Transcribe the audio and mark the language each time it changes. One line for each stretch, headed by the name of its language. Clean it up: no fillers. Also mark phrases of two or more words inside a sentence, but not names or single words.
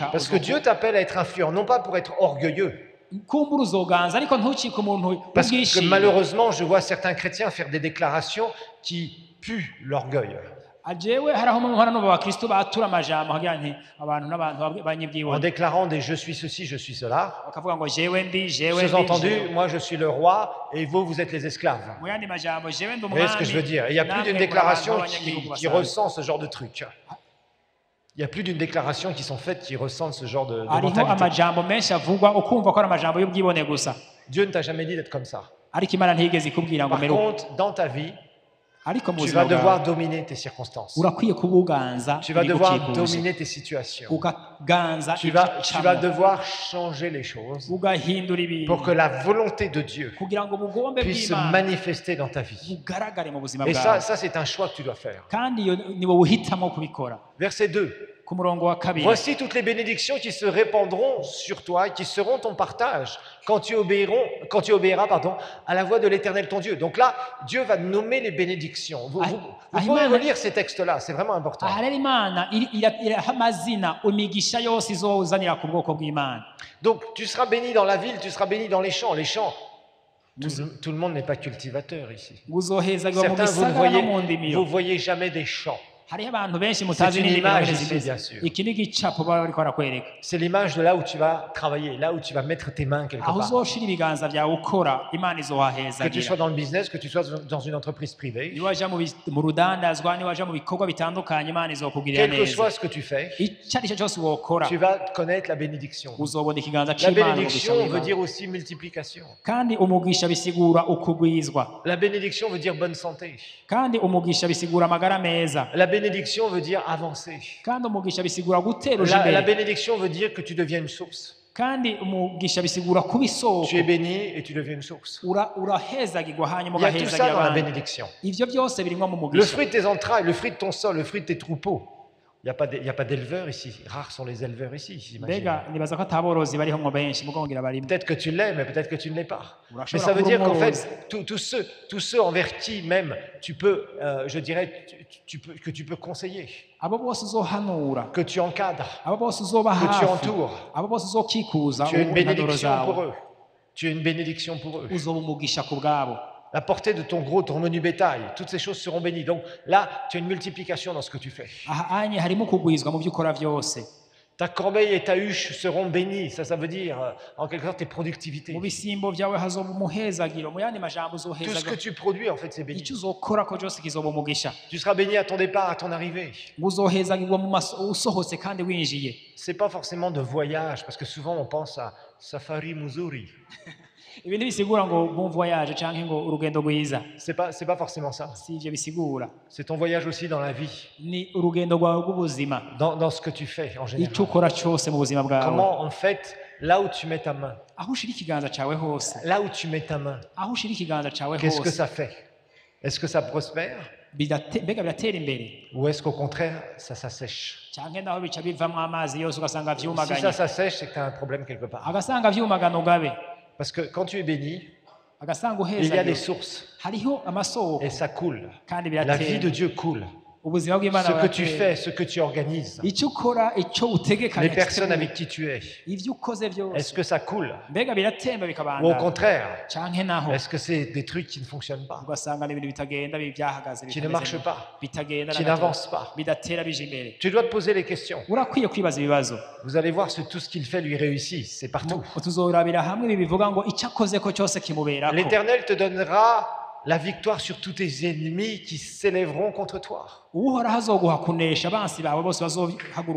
French: Parce que Dieu t'appelle à être influent, non pas pour être orgueilleux.
Rundi: kumbura uzoganza ariko ntucike umuntu
French: Parce que
Rundi: ubwishime.
French: malheureusement, je vois certains chrétiens faire des déclarations qui puent l'orgueil.
Rundi: Jewe hari aho muhora no bakristo batura amajambo hagira nti abantu n'abantu
French: En
Rundi: banyibyiwe
French: déclarant des je suis ceci, je suis cela.
Rundi: bakavuga ngo jewe ndi jewe
French: Sous-entendu, moi je suis le roi et vous êtes les esclaves.
Rundi: mu yandi majambo jewe ndi
French: Vous voyez ce que je veux dire? Il n'y a plus d'une déclaration qui ressent ce genre de truc. Il n'y a plus d'une déclaration qui sont faites qui ressentent ce genre de
Rundi: hariho
French: mentalité.
Rundi: amajambo menshi avugwa ukumva ko ari amajambo y'ubwibone gusa
French: Dieu ne t'a jamais dit d'être comme ça.
Rundi: ariko Imana ntigeze ikubwira ngo
French: Par
Rundi: meruka
French: contre, dans ta vie,
Rundi: ariko mu
French: tu
Rundi: buzima
French: vas devoir
Rundi: bwawe
French: dominer tes circonstances.
Rundi: urakwiye kubuganza
French: Tu vas devoir
Rundi: ibigukikuje.
French: dominer tes situations.
Rundi: ukaganza
French: Tu vas
Rundi: icamwo.
French: devoir changer les choses
Rundi: ugahindura ibintu
French: pour que la volonté de Dieu
Rundi: kugira ngo ubugombe
French: puisse se
Rundi: bw'Imana
French: manifester dans ta vie.
Rundi: bugaragare mu buzima
French: Et
Rundi: bwawe
French: ça c'est un choix que tu dois faire.
Rundi: kandi iyo ni wowe uhitamo kubikora.
French: Verset 2.
Rundi: Ku murongo wa kabiri
French: Voici toutes les bénédictions qui se répandront sur toi et qui seront ton partage quand tu obéiras à la voix de l'Éternel ton Dieu. Donc là, Dieu va nommer les bénédictions. Vous pouvez relire ces textes-là, c'est vraiment important.
Rundi: aha rero Imana iraha amazina imigisha yose izozanira ku bwoko bw'Imana.
French: Donc tu seras béni dans la ville, tu seras béni dans les champs. Les champs, tout le monde n'est pas cultivateur ici.
Rundi: uzohezagwa mu
French: Certains,
Rundi: gisagara no mu ndimiro.
French: vous voyez jamais des champs.
Rundi: hariho abantu benshi
French: C'est
Rundi: mutazi
French: une
Rundi: n'indimiro
French: image
Rundi: bene
French: ici,
Rundi: zimeze.
French: bien sûr.
Rundi: Iki ni igicapo baba bariko barakwereka
French: C'est l'image de là où tu vas travailler, là où tu vas mettre tes mains quelque
Rundi: aho
French: part.
Rundi: uzoshira ibiganza byawe ukora Imana
French: Que tu
Rundi: izohahezagira.
French: sois dans le business, que tu sois dans une entreprise privée,
Rundi: niwaja mu rudandazwa niwaja mu bikorwa bitandukanye Imana izokugirira
French: quel que
Rundi: neza.
French: soit ce que tu fais,
Rundi: icyo ari cyo cyose wokora
French: tu vas connaître la bénédiction.
Rundi: uzobona ikiganza
French: La
Rundi: c'Imana
French: bénédiction
Rundi: umugisha
French: veut
Rundi: w'Imana.
French: dire aussi multiplication.
Rundi: kandi umugisha bisigura ukugwizwa
French: La bénédiction veut dire bonne santé.
Rundi: kandi umugisha bisigura amagara meza
French: La bénédiction veut dire avancer.
Rundi: kandi umugisha bisigura gutera uje
French: La
Rundi: imbere
French: bénédiction veut dire que tu deviens une source.
Rundi: kandi umugisha bisigura kuba isoko
French: Tu es béni et tu deviens une source.
Rundi: urahezagirwa hanyuma
French: Il y a tout
Rundi: ugahezagira
French: ça dans la
Rundi: abandi.
French: bénédiction.
Rundi: ivyo byose birimwo mu
French: Le
Rundi: mugisha.
French: fruit de tes entrailles, le fruit de ton sol, le fruit de tes troupeaux. Il n'y a pas d'éleveurs ici. Rares sont les éleveurs ici, j'imagine.
Rundi: mbega nibaza ko ataborozi bariho ngo benshi mugongera barimo.
French: Peut-être que tu l'es, mais peut-être que tu ne l'es pas.
Rundi: Urashobora
French: Mais ça veut dire
Rundi: kuba
French: qu'en
Rundi: umworozi.
French: fait, tous ceux envers qui même tu peux, je dirais, que tu peux conseiller,
Rundi: abo bose uzohanura
French: que tu encadres,
Rundi: abo bose uzoba
French: que tu
Rundi: hafi
French: entoures.
Rundi: abo bose uzokikuza
French: Tu es une
Rundi: impanuro
French: bénédiction pour
Rundi: zawe
French: eux. Tu es une bénédiction pour eux.
Rundi: uzoba umugisha ku bwabo.
French: La portée de ton gros, ton menu bétail, toutes ces choses seront bénies. Donc là, tu as une multiplication dans ce que tu fais.
Rundi: aha anye harimo kugwizwa mu byo ukora byose.
French: Ta corbeille et ta huche seront bénies. Ça veut dire, en quelque sorte, tes
Rundi: mu
French: productivités.
Rundi: bisimbo byawe hazoba umuhezagiro mu yandi majambo
French: Tout ce que
Rundi: uzohezaga
French: tu produis, en fait, c'est béni.
Rundi: icyo uzokorako cyose kizoba umugisha
French: Tu seras béni à ton départ, à ton arrivée.
Rundi: uzohezagirwa usohotse kandi winjiye.
French: C'est pas forcément de voyage, parce que souvent on pense à
Swahili: Safari Muzuri.
Rundi: Ibi ntibisigura ngo
French: bon voyage
Rundi: cyangwa ngo urugendo rwiza,
French: C'est pas forcément ça.
Rundi: si ibyo bisigura.
French: C'est ton voyage aussi dans la vie,
Rundi: Ni urugendo rwawe rw'ubuzima,
French: dans ce que tu fais en général.
Rundi: icyo ukora cyose mu buzima bwawe,
French: Comment, en fait, là où tu mets ta main,
Rundi: aho ushira ikiganza cyawe hose,
French: là où tu mets ta main,
Rundi: aho ushira ikiganza cyawe
French: qu'est-ce que
Rundi: hose
French: ça fait? Est-ce que ça prospère
Rundi: mbega biratera imbere,
French: ou est-ce qu'au contraire, ça s'assèche?
Rundi: cyangwa naho bica bivamo amazi yose ugasanga
French: Si
Rundi: vyumaganye,
French: ça s'assèche, c'est que tu as un problème quelque part.
Rundi: agasanga vyumagana ugabe,
French: Parce que quand tu es béni,
Rundi: agasanga
French: il y a des
Rundi: uhezagirwa
French: sources
Rundi: hariho amasoko
French: et ça coule.
Rundi: kandi
French: La vie de
Rundi: biratera.
French: Dieu coule.
Rundi: Ubuzima bw'Imana
French: Ce que tu
Rundi: buratera.
French: fais, ce que tu organises,
Rundi: icyo ukora, icyo utegekanya,
French: les personnes avec qui tu es,
Rundi: ivyo ukoze
French: est-ce
Rundi: byose
French: que ça coule?
Rundi: mbega biratemba
French: Ou au
Rundi: bikabandana,
French: contraire,
Rundi: canke naho
French: est-ce que c'est des trucs qui ne fonctionnent pas,
Rundi: ugasanga n'ibintu bitagenda byahagaze,
French: qui ne marchent pas,
Rundi: bitagenda
French: qui
Rundi: na gato,
French: n'avancent pas?
Rundi: bidatera bija imbere?
French: Tu dois te poser les questions.
Rundi: Urakwiye kwibaza ibibazo.
French: Vous allez voir que tout ce qu'il fait lui réussit, c'est partout.
Rundi: Tuzorabira hamwe ibi bivuga ngo icyo akoze ko cyose kimuberako.
French: L'Éternel te donnera la victoire sur tous tes ennemis qui s'élèveront contre toi.
Rundi: Uhoraho azoguha kunesha abansi bawe bose bazohaguruka ku